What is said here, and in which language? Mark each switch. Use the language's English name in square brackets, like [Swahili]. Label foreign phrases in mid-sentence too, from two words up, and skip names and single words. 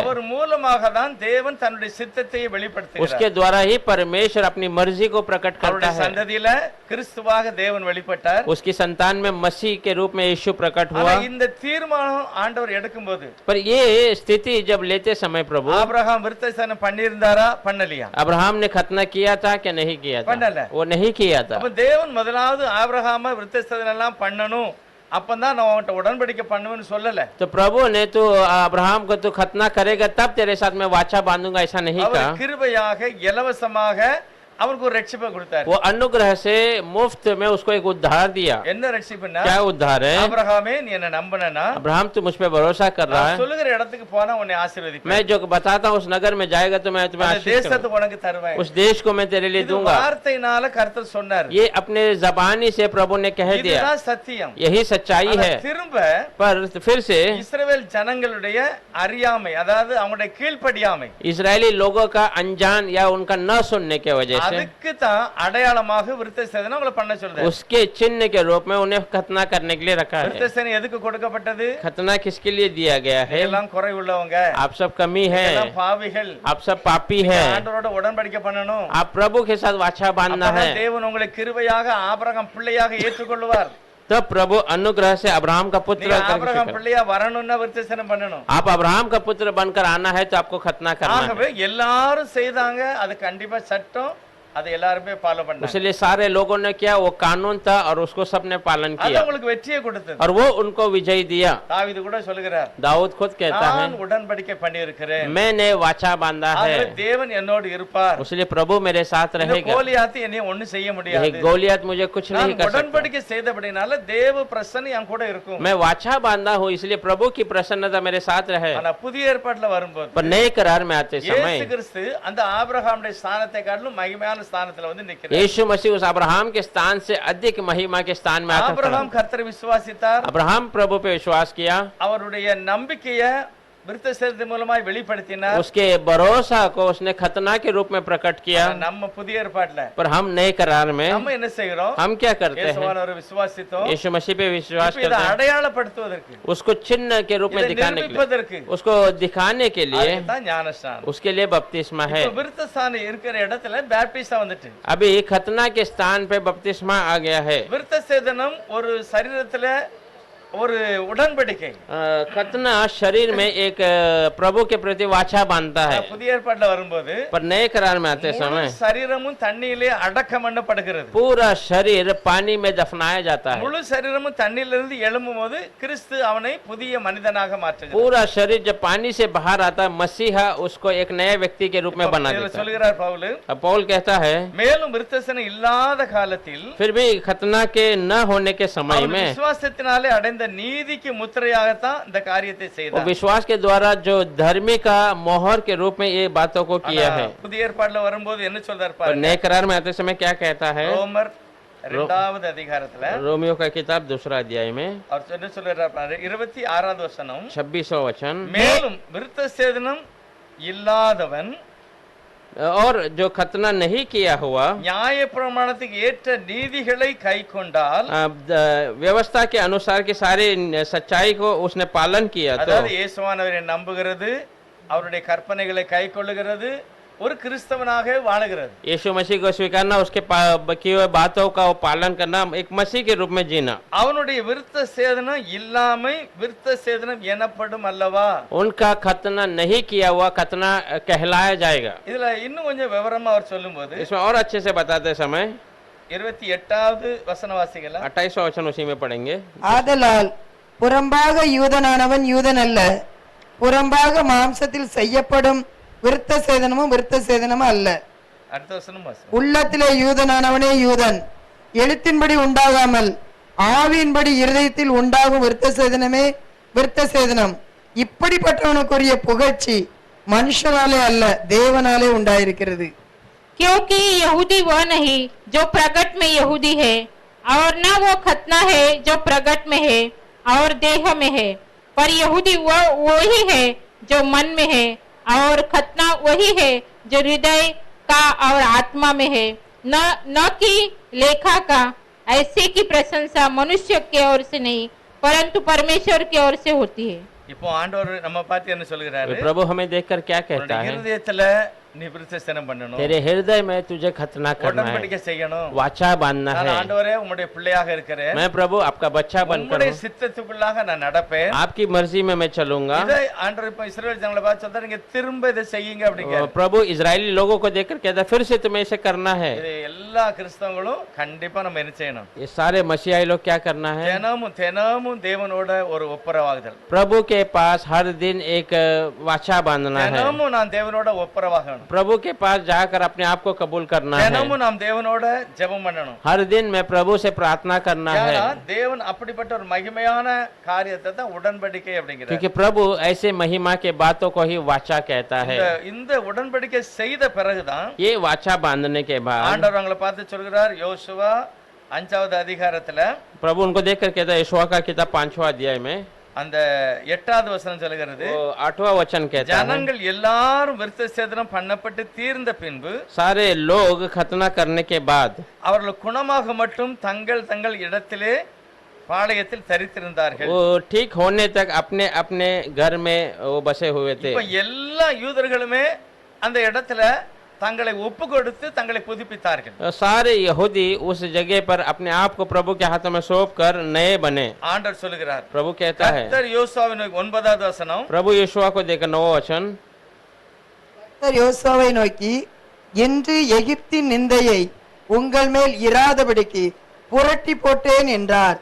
[Tamil] அவர் மூலமாக தான் தேவன் தன்னுடைய சித்தத்தை வெளிப்படுத்துகிறார். [Hindi] उसके द्वारा ही परमेश्वर अपनी मर्जी को प्रकट करता [Tamil] அவருடைய [Hindi] है। [Tamil] சந்ததியில கிறிஸ்துவாக தேவன் வெளிப்பட்டார். [Hindi] उसकी संतान में मसीह के रूप में यीशु प्रकट [Tamil] ஆனா [Hindi] हुआ। [Tamil] இந்த தீர்மானம் ஆண்டவர் எடுக்கும்போது, [Hindi] पर ये स्थिति जब लेते समय प्रभु [Tamil] ஆபிரகாம் விருத்தசேதனம் பண்ணியிருந்தாரா பண்ணலையா? [Hindi] अब्राहम ने खतना किया था कि नहीं किया था? [Tamil] பண்ணல. [Hindi] वो नहीं किया था। [Tamil] அப்ப தேவன் முதலாவது ஆபிரகாம விருத்தசேதனம் எல்லாம் பண்ணணும் அப்பதான் நான் உன்கிட்ட உடன்படிக்கை பண்ணுவேன்னு சொல்லல. [Hindi] तो प्रभु ने तो अब्राहम को तो खतना करेगा तब तेरे साथ मैं वाचा बांधूंगा ऐसा नहीं [Tamil] அவர் [Hindi] कहा। [Tamil] கிருபையாக இலவசமாக அவருக்கு ஒரு ரட்சிப்பை கொடுத்தார். [Hindi] वो अनुग्रह से मुफ्त में उसको एक उद्धार दिया। [Tamil] என்ன ரட்சிப்புன்னா, [Hindi] क्या उद्धार है? [Tamil] ஆபிரகாமே நீ என்ன நம்பினா [Hindi] अब्राहम तू मुझ पे भरोसा कर रहा [Tamil] நான் [Hindi] है, [Tamil] சொல்லுகிற இடத்துக்கு போனா உன்னை ஆசீர்வதிப்பேன். [Hindi] मैं जो बताता हूँ उस नगर में जाएगा तो मैं तुम्हें [Tamil] அந்த [Hindi] आशीष करूंगा। [Tamil] தேசத்தை உனக்கு தருவேன். [Hindi] उस देश को मैं तेरे लिए [Tamil] இது [Hindi] दूंगा। [Tamil] வார்த்தையினால கர்த்தர் சொன்னார். [Hindi] ये अपने जबानी से प्रभु ने कह दिया, [Tamil] இதுதான் சத்தியம். [Hindi] यही सच्चाई [Tamil] ஆனா [Hindi] है। [Tamil] திரும்ப [Hindi] पर फिर से [Tamil] இஸ்ரவேல் ஜனங்களுடைய அறியாமை, அதாவது அவங்களுடைய கீழ்ப்படியாமை, [Hindi] इजरायली लोगों का अनजान या उनका न सुनने के वजह से [Tamil] அதுக்கு தான் அடையாளமாக விருத்த சேதனம் அவங்களை பண்ண சொல்றாரு. [Hindi] उसके चिन्ह के रूप में उन्हें खतना करने के लिए रखा [Tamil] விருத்த [Hindi] है। [Tamil] சேதனம் எதுக்கு கொடுக்கப்பட்டது? [Hindi] खतना किसके लिए दिया गया है? [Tamil] எல்லாம் குறை உள்ளவங்க, [Hindi] आप सब कमी है, [Tamil] எல்லாம் பாவிகள், [Hindi] आप सब पापी है, [Tamil] ஆண்டவரோட உடன்படிக்கை பண்ணணும். [Hindi] आप प्रभु के साथ वाचा बांधना है, [Tamil] அப்பதான் தேவன் உங்களை கிருபையாக ஆபிரகாம் பிள்ளையாக ஏற்றுக்கொள்வார். [Hindi] तब प्रभु अनुग्रह से अब्राहम का पुत्र [Tamil] நீங்க [Hindi] करके [Tamil] ஆபிரகாம் [Hindi] स्वीकार- [Tamil] பிள்ளையா வரணும்னா விருத்த சேதனம் பண்ணணும். [Hindi] आप अब्राहम का पुत्र बनकर आना है तो आपको खतना करना है। [Tamil] ஆகவே எல்லாரும் செய்தாங்க, அது கண்டிப்பா சட்டம், அதை எல்லாருமே ஃபாலோ பண்ணாங்க. [Hindi] इसलिए सारे लोगों ने किया, वो कानून था और उसको सबने पालन [Tamil] அது [Hindi] किया [Tamil] உங்களுக்கு வெற்றியை கொடுத்தது. [Hindi] और वो उनको विजय दिया। [Tamil] தாவீது கூட சொல்லுகிறார், [Hindi] दाऊद खुद कहता है, [Tamil] நான் உடன்படிக்கை பண்ணி இருக்கிறேன், [Hindi] मैंने वाचा बांधा है, [Tamil] தேவன் என்னோடு இருப்பார். [Hindi] इसलिए प्रभु मेरे साथ [Tamil] இந்த [Hindi] रहेगा। [Tamil] கோலியாத்து என்னை ஒண்ணும் செய்ய [Hindi] यही [Tamil] முடியாது. [Hindi] गोलियत मुझे कुछ [Tamil] நான் [Hindi] नहीं कर सकता। [Tamil] உடன்படிக்கை செய்தபடினால தேவ பிரசன்னம் என் கூட இருக்கும். [Hindi] मैं वाचा बांधा हूँ इसलिए प्रभु की प्रसन्नता मेरे साथ रहे। [Tamil] ஆனா புதிய ஏற்பாட்டுல வரும்போது [Hindi] पर नए करार में आते [Tamil] இயேசு [Hindi] समय [Tamil] கிறிஸ்து அந்த ஆபிரகாமுடைய ஸ்தானத்தை காட்டிலும் மகிமையான ஸ்தானத்துல வந்து நிக்கிறார். [Hindi] यीशु मसीह उस अब्राहम के स्थान से अधिक महिमा के स्थान में आकर खड़ा। [Tamil] ஆபிரகாம் கர்த்தரை விசுவாசித்தார். [Hindi] अब्राहम प्रभु पे विश्वास किया, [Tamil] அவருடைய நம்பிக்கையை விருத்த சேதனத்தின் மூலமாய் வெளிப்படுத்தினார். [Hindi] उसके भरोसा को उसने खतना के रूप में प्रकट किया। [Tamil] ஆனா நம்ம புதிய ஏற்பாட்டுல [Hindi] पर हम नए करार में [Tamil] நம்ம என்ன செய்கிறோம்? [Hindi] हम क्या करते हैं? [Tamil] இயேசுவானவரை விசுவாசித்தோம். [Hindi] यीशु मसीह पे विश्वास [Tamil] இப்ப இதை [Hindi] करते हैं, [Tamil] அடையாளப்படுத்துவதற்கு, [Hindi] उसको चिन्ह के रूप में [Tamil] இதை [Hindi] दिखाने के लिए, [Tamil] நிரூபிப்பதற்கு, [Hindi] उसको दिखाने के लिए [Tamil] அதுதான் ஞானஸ்நானம். [Hindi] उसके लिए बपतिस्मा है। [Tamil] இப்ப விருத்த ஸ்தானம் இருக்கிற இடத்துல பேப்டிஸ்டா வந்துட்டு, [Hindi] अभी खतना के स्थान पे बपतिस्मा आ गया है। [Tamil] விருத்த சேதனம் ஒரு சரீரத்துல ஒரு உடன்படிக்கை. [Hindi] खतना शरीर में एक प्रभु के प्रति वाचा बांधता है। [Tamil] புதிய ஏற்பாட்டுல வரும்போது [Hindi] पर नए करार में आते [Tamil] முழு [Hindi] समय [Tamil] சரீரமும் தண்ணியிலே அடக்கம் பண்ணப்படுகிறது. [Hindi] पूरा शरीर पानी में दफनाया जाता है। [Tamil] முழு சரீரமும் தண்ணியிலிருந்து எழும்பும் போது கிறிஸ்து அவனை புதிய மனிதனாக மாற்றுகிறார். [Hindi] पूरा शरीर जब पानी से बाहर आता है, मसीहा उसको एक नए व्यक्ति के रूप में बना [Tamil] இதுல [Hindi] देता है। [Tamil] சொல்கிறார் பவுல், [Hindi] अब पौल कहता है, [Tamil] மேலும் விருத்தசனம் இல்லாத காலத்தில் [Hindi] फिर भी खतना के न होने के समय [Tamil] அவன் [Hindi] में [Tamil] விசுவாசத்தினாலே அடைந்த நீதிக்கு முத்திரையாகத்தான் இந்த காரியத்தை [Hindi] वो [Tamil] செய்தார். [Hindi] विश्वास के द्वारा जो धर्मी का मोहर के रूप में ये बातों को किया है। [Tamil] புதிய ஏற்பாட்டுல வரும்போது என்ன சொல்றார் [Hindi] और [Tamil] பாருங்க. [Hindi] नए करार में आते समय क्या कहता है? [Tamil] ரோமர் 2வது அதிகாரத்துல [Hindi] रोमियो का किताब 2 अध्याय में [Tamil] அவர் என்ன சொல்றார் பாருங்க, 26வது வசனம், [Hindi] 26वां वचन, [Tamil] மேலும் விருத்த சேதனம் இல்லாதவன் [Hindi] और जो खतना नहीं किया हुआ [Tamil] நியாய பிரமாணத்துக்கு ஏற்ற நீதிகளை கைக்கொண்டால், [Hindi] व्यवस्था के अनुसार की सारी सच्चाई को उसने पालन किया तो [Tamil] அதாவது இயேசுவானவரை நம்புகிறது, அவருடைய கற்பனைகளை கைக்கொள்ளுகிறது, ஒரு கிறிஸ்தவனாக வாழுகிறது. [Hindi] यीशु मसीह को स्वीकारना, उसके किए हुए बातों का पालन करना, एक मसीह के रूप में जीना। [Tamil] அவனுடைய விருத்த சேதனம் இல்லாமை விருத்த சேதனம் எனப்படும் அல்லவா? [Hindi] उनका खतना नहीं किया हुआ खतना कहलाया जाएगा। [Tamil] இதுல இன்னும் கொஞ்சம் விவரமா அவர் சொல்லும்போது [Hindi] इसमें और अच्छे से बताते समय [Tamil] 28வது வசன வாசிக்கலாம். [Hindi] 28वां वचन उसी में पढ़ेंगे। [Tamil] ஆதலால் புறம்பாக யூதனானவன் யூதன் அல்ல, புறம்பாக மாம்சத்தில் செய்யப்படும் விருத்த சேதனமும் விருத்த சேதனமும் அல்ல, அடுத்த வசனம் வாசி. உள்ளத்திலே யூதனானவனே யூதன், எழுத்தின்படி உண்டாகாமல் ஆவியின்படி இருதயத்தில் உண்டாகும் விருத்த சேதனமே விருத்த சேதனம். இப்படிப்பட்டவனுக்குரிய புகழ்ச்சி மனுஷனாலே அல்ல, தேவனாலே உண்டாயிருக்கிறது. [Hindi] क्योंकि यहूदी वह नहीं जो प्रगट में यहूदी है, और न वो खतना है जो प्रगट में है और देह में है, पर यहूदी वही है जो मन में है, और खतना वही है जो हृदय का और आत्मा में है, न कि लेखा का। ऐसे की प्रशंसा मनुष्य की ओर से नहीं परंतु परमेश्वर की ओर से होती है। [Tamil] இப்போ ஆண்டவர் நம்ம பார்த்து என்ன சொல்கிறாரு? [Hindi] प्रभु हमें देखकर क्या कहता [Tamil] உன்னுடைய [Hindi] है? [Tamil] இருதயத்துல நீ விருத்தசேதனம் பண்ணணும், [Hindi] तेरे हृदय में तुझे खतना करना है, [Tamil] உடன்படிக்கை செய்யணும். [Hindi] वाचा बांधना [Tamil] நான் [Hindi] है। [Tamil] ஆண்டவரே உம்முடைய பிள்ளையாக இருக்கிறேன், [Hindi] मैं प्रभु आपका बच्चा बनकर [Tamil] உம்முடைய [Hindi] हूँ, [Tamil] சித்தத்துக்குள்ளாக நான் நடப்பேன். [Hindi] आपकी मर्जी में मैं चलूंगा। [Tamil] இதை ஆண்டவர் இப்ப இஸ்ரவேல் ஜனங்களை பார்த்து சொல்றாரு, நீங்க திரும்ப இதை செய்யுங்க அப்படிங்க. [Hindi] प्रभु इजरायली लोगों को देखकर कहता फिर से तुम्हें इसे करना है। [Tamil] இது எல்லா கிறிஸ்தவங்களும் கண்டிப்பா நம்ம என்ன செய்யணும்? [Hindi] ये सारे मसीहाई लोग क्या करना है? [Tamil] தினமும் தினமும் தேவனோட ஒரு ஒப்புரவாகுதல். [Hindi] प्रभु के पास हर दिन एक वाचा बांधना है। [Tamil] தினமும் நான் தேவனோட ஒப்புரவாகணும், [Hindi] प्रभु के पास जाकर अपने आप को कबूल करना है। [Tamil] தினமும் நாம் தேவனோட ஜெபம் பண்ணணும். [Hindi] हर दिन मैं प्रभु से प्रार्थना करना है, [Tamil] ஏன்னா தேவன் அப்படிப்பட்ட ஒரு மகிமையான காரியத்தை தான் உடன்படிக்கை அப்படிங்கிறார். [Hindi] क्योंकि प्रभु ऐसे महिमा के बातों को ही वाचा कहता है। [Tamil] இந்த உடன்படிக்கை செய்த பிறகுதான் [Hindi] ये वाचा बांधने के बाद [Tamil] ஆண்டவர் அவங்களை பார்த்து சொல்கிறார், யோசுவா 5வது அதிகாரத்துல [Hindi] प्रभु उनको देखकर कहता है, यहोशुआ का किताब 5वां अध्याय में [Tamil] அந்த 8வது வசனம் சொல்கிறது, [Hindi] वो 8वां वचन कहता है, [Tamil] ஜனங்கள் எல்லாரும் விருத்தசேதனம் பண்ணப்பட்டு தீர்ந்த பின்பு [Hindi] सारे लोग खतना करने के बाद [Tamil] அவர்கள் குணமாக மட்டும் தங்கள் தங்கள் இடத்திலே பாளையத்தில் தரித்திருந்தார்கள். [Hindi] वो ठीक होने तक अपने अपने घर में वो बसे हुए थे। [Tamil] இப்ப எல்லா யூதர்களுமே அந்த இடத்துல தங்களை ஒப்பு கொடுத்து தங்களை புதுப்பித்தார்கள். [Hindi] सारे यहूदी उस जगह पर अपने आप को प्रभु के हाथों में सौंप कर नए बने। [Tamil] ஆண்டவர் சொல்லுகிறார், [Hindi] प्रभु कहता है, [Tamil] கர்த்தர் யோசுவாவின் 9வது வசனம், [Hindi] प्रभु यहोशुआ को देखकर 9वां वचन, [Tamil] கர்த்தர் யோசுவாவை நோக்கி, இன்று எகிப்தின் நிந்தையை உங்கள் மேல் இராதபடிக்கு புரட்டி போட்டேன் என்றார்.